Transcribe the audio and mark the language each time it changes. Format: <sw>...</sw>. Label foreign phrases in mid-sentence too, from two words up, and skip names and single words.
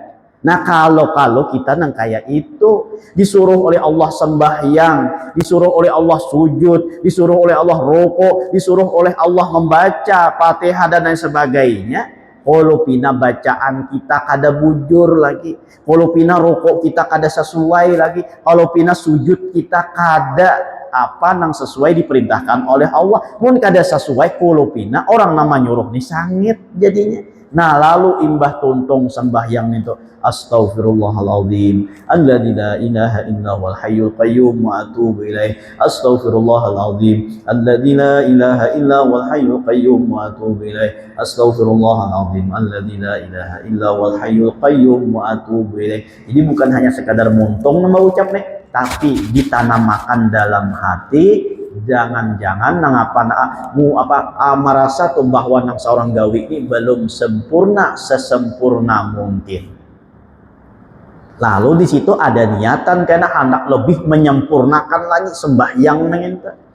<bjn>Nah, kalau kita nang kayak itu disuruh oleh Allah sembahyang, disuruh oleh Allah sujud, disuruh oleh Allah rokok, disuruh oleh Allah membaca Fatihah dan lain sebagainya, kalau pina bacaan kita kada bujur lagi, kalau pina rokok kita kada sesuai lagi, kalau pina sujud kita kada apa nang sesuai diperintahkan oleh Allah, mun kada sesuai kalau pina orang nama nyuruh nih sangit jadinya. Nah, lalu imbah tuntung sembahyang itu</bjn> <ar>أستغفر الله العظيم الذي لا إله إلا هو الحي القيوم وأتوب إليه. أستغفر الله العظيم الذي لا إله إلا هو الحي القيوم وأتوب إليه. أستغفر الله العظيم الذي لا إله إلا هو الحي القيوم وأتوب إليه.</ar> <bjn>Jadi bukan hanya sekadar muntung nama ucap nih, tapi ditanamkan dalam hati. Jangan-jangan nang merasa tuh bahwa nang seorang gawi ini belum sempurna sesempurna mungkin. Lalu di situ ada niatan karena anak lebih menyempurnakan lagi sembahyang nang ente.</bjn>